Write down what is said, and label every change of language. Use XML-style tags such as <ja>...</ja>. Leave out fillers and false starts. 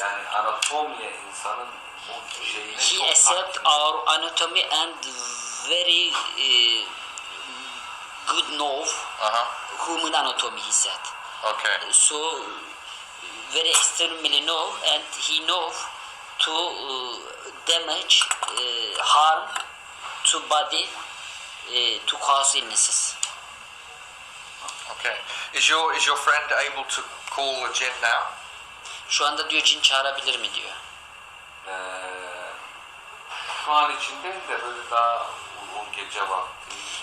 <tr>Yani anatomiye insanın bu şeyini</tr> <en>He</en> <tr>çok</tr> <en>accept</en> <tr>hakim.</tr> <en>our anatomy and very good know human anatomy, he said. Okay. So very extremely know, and he know to damage, harm to body, to cause illnesses. Okay. Is your friend able to call the jinn now?</en> <tr>Şu anda diyor cin çağırabilir mi diyor. Şu an için değil de böyle daha o gece vakti.</tr>